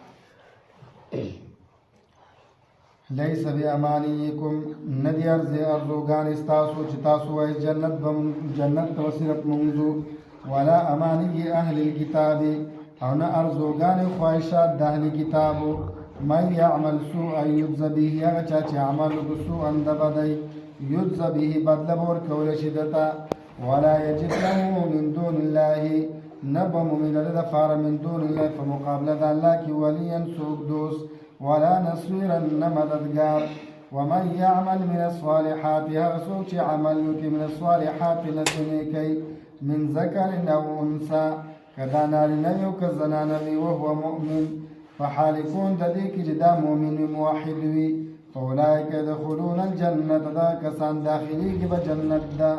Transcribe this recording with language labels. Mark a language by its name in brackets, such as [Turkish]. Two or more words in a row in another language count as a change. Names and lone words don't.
[Arabic] لیس بامانیکم، [Pashto] ندی ارزوګانې ستاسو چې تاسو وایي جنت ته صرف موږ، [Arabic] ولا امانی اهل الکتاب، [Pashto] او نه ارزوګانې خواهشات د اهل کتابو. [Arabic] من یعمل سوءا یجز به، [Pashto] هغه چا چې عمل وکړي سوءا د بدۍ، [Arabic] یجز به [Pashto] بدله به ورکولی شي دته. [Arabic] ولا یجد له من دون الله، [Pashto] نه به مومي د ده دپاره [Arabic] من دون الله [Pashto] په مقابله د الله کې ولیا څوک دوست، [Arabic] ولا نصيرا [Pashto] نه مددګار. [Arabic] ومن یعمل من الصالحات، [Pashto] هغه څوک چې عمل وکړي [Arabic] من الصالحات [Pashto] نه د نیکۍ، [Arabic] من ذکر او انثى، [Pashto] که دا نارینه وي او که زنانه وي، [Arabic] وهو مؤمن، [Pashto] په حال کون د دې کې چې دا مؤمن وي، موحد وي، [Arabic] فاولئک یدخلون الجنة، [Pashto] دا کسان داخلېږي به جنت ده.